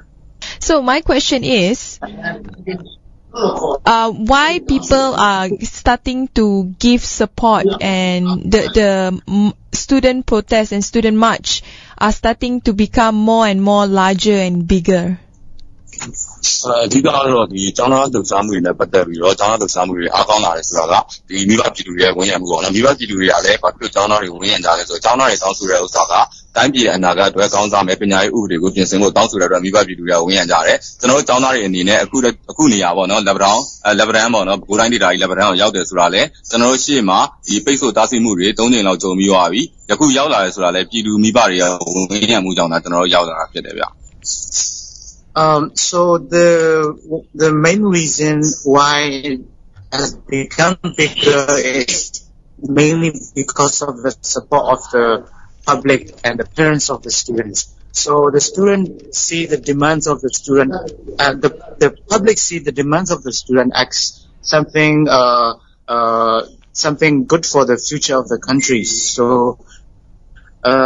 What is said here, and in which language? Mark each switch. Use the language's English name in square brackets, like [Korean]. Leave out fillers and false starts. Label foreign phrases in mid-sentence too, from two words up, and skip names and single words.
[English] So my question is, why people are starting to give support, and the student protest and student march are starting to become more and more larger and bigger? [Burmese] အဓိကတော့ဒီကျောင်းသားလှုပ်ရှားမှုတွေနဲ့ပတ်သက်ပြီးတော့ကျောင်းသားလှုပ်ရှားမှုတွေအားကောင်းလာတယ်ဆိုတာကဒီမိဘပြည်သူတွေရဲ့ဝန်ရံမှုပေါ့နော်မိဘပြည်သူတွေကလည်းဘာဖြစ်ကျောင်းသားတွေဝန်ရံကြလဲဆိုတော့ကျောင်းသားတွေတောင်းဆိုတဲ့ဥစ္စာကတိုင်းပြည်အနာဂတ်အတွက်ကောင်းစားမယ်ပညာရေးဥပဒေကိုပြင်ဆင်ဖို့တောင်းဆိုတဲ့အတွက်မိဘပြည်သူတွေကဝန်ရံကြတယ်ကျွန်တော်တို့ကျောင်းသားတွေအနေနဲ့အခုနေရာပေါ့နော်လက်ပံပေါ့နော်ကိုတိုင်းဒေသကြီးလက်ပံကိုရောက်တယ်ဆိုတာလဲကျွန်တော်တို့ရှေ့မှာဒီပိတ်ဆို့တားဆီးမှုတွေ3ကြိမ်လောက်ကြုံပြီးသွားပြီယခုရောက်လာတယ်ဆိုတာလဲပြည်သူမိဘတွေကဝန်ရံမှုကြောင့်ကျွန်တော်တို့ရောက်လာတာဖြစ်တယ်ဗျ [English] So the main reason why it has become bigger is mainly because of the support of the public and the parents of the students. So the student see the demands of the student, the public see the demands of the student as something good for the future of the country.